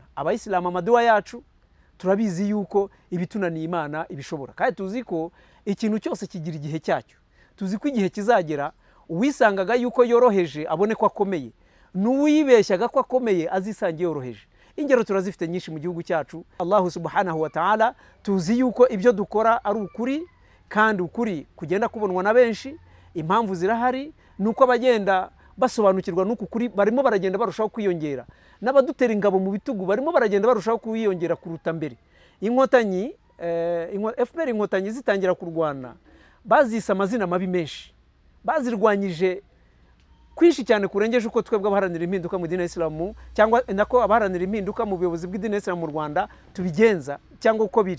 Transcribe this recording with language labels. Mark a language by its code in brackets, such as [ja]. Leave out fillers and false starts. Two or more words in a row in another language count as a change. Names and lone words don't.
[rw] Abayisilamu amaduwa yacu turabizi yuko ibitunaniye Imana ibishobora, kandi tuzi ko ikintu cyose kigira igihe cyacyo. Tuzi ko igihe kizagera uwisangaga yuko yoroheje abone ko akomeye, n'uwibeshyaga ko akomeye azisange yoroheje. Ingero turazifite nyinshi mu gihugu cyacu. Allah [ar] سبحانه وتعالى [rw] tuzi yuko ibyo dukora ari ukuri, kandi ukuri kugenda kubonwa na benshi. Impamvu zirahari, nuko abagenda basobanukirwa n'uku kuri barimo baragenda barushaho kwiyongera, n'abadutera ingabo mu bitugu barimo baragenda barushaho kwiyongera kuruta mbere. Inkotanyi FPR inkotanyi zitangira kurwana bazise amazina mabi menshi, bazirwanyije kwinshi cyane kurengeje uko twebwe abaharanira impinduka mu dini y'Islamu, cyangwa nako abaharanira impinduka mu buyobozi bw'idini y'Islamu mu Rwanda tubigenza, cyangwa uko biri.